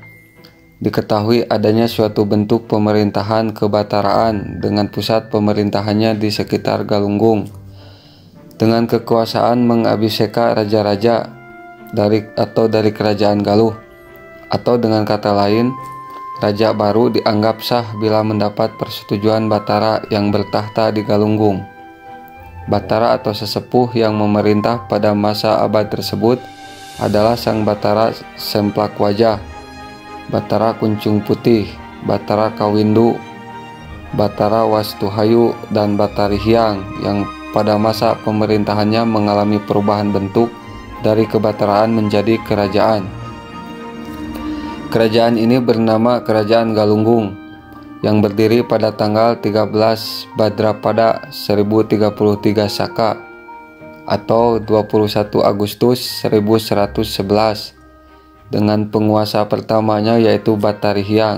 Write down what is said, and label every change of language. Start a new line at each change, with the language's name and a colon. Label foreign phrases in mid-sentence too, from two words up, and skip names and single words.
Indonesian: Diketahui adanya suatu bentuk pemerintahan kebataraan dengan pusat pemerintahannya di sekitar Galunggung, dengan kekuasaan mengabiseka raja-raja dari kerajaan Galuh, atau dengan kata lain, raja baru dianggap sah bila mendapat persetujuan Batara yang bertahta di Galunggung. Batara atau sesepuh yang memerintah pada masa abad tersebut adalah Sang Batara Semplak Wajah, Batara Kuncung Putih, Batara Kawindu, Batara Wastuhayu, dan Batari Hyang yang pada masa pemerintahannya mengalami perubahan bentuk dari kebataraan menjadi kerajaan. Kerajaan ini bernama Kerajaan Galunggung yang berdiri pada tanggal 13 Badrapada 1033 Saka atau 21 Agustus 1111 dengan penguasa pertamanya yaitu Batari Hyang.